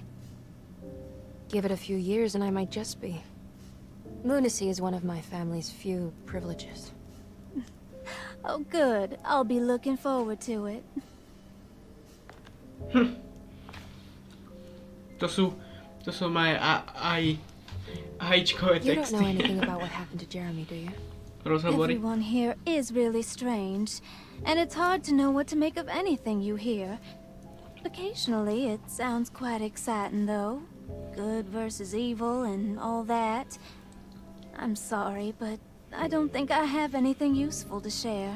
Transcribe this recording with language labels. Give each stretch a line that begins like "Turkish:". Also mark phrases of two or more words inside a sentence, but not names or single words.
English: Give it a few years and I might just be. Lunacy is one of my family's few privileges. Oh, good. I'll be looking forward to it.
Slovak: To sú moje AIčkové
English: You don't know
Slovak: texty.
English: anything about what happened to Jeremy, do you?
Slovak: Rozhovory.
English: Everyone here is really strange, and it's hard to know what to make of anything you hear. Occasionally, it sounds quite exciting, though. Good versus evil and all that. I'm sorry, but I don't think I have anything useful to share.